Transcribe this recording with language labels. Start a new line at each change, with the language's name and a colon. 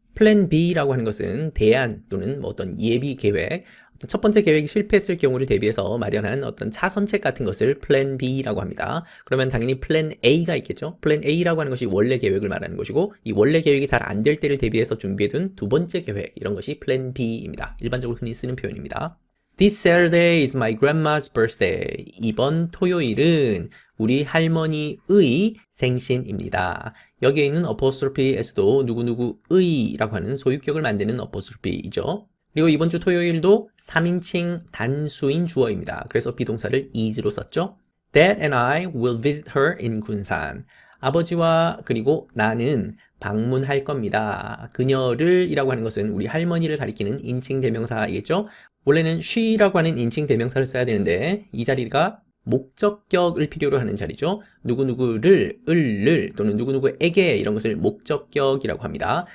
Korean: 플랜 B라고 하는 것은 대안 또는 어떤 예비 계획, 첫 번째 계획이 실패했을 경우를 대비해서 마련한 어떤 차선책 같은 것을 플랜 B라고 합니다. 그러면 당연히 플랜 A가 있겠죠. 플랜 A라고 하는 것이 원래 계획을 말하는 것이고 이 원래 계획이 잘 안 될 때를 대비해서 준비해둔 두 번째 계획, 이런 것이 플랜 B입니다. 일반적으로 흔히 쓰는 표현입니다.
English: This Saturday is my grandma's birthday.
Korean: 이번 토요일은 우리 할머니의 생신입니다. 여기에 있는 apostrophe s도 누구누구의라고 하는 소유격을 만드는 apostrophe이죠. 그리고 이번 주 토요일도 3인칭 단수인 주어입니다. 그래서 비동사를 is로 썼죠.
English: Dad and I will visit her in 군산.
Korean: 아버지와 그리고 나는 방문할 겁니다. 그녀를 이라고 하는 것은 우리 할머니를 가리키는 인칭 대명사이겠죠. 원래는 she라고 하는 인칭 대명사를 써야 되는데 이 자리가 목적격을 필요로 하는 자리죠. 누구누구를, 을를 또는 누구누구에게 이런 것을 목적격이라고 합니다.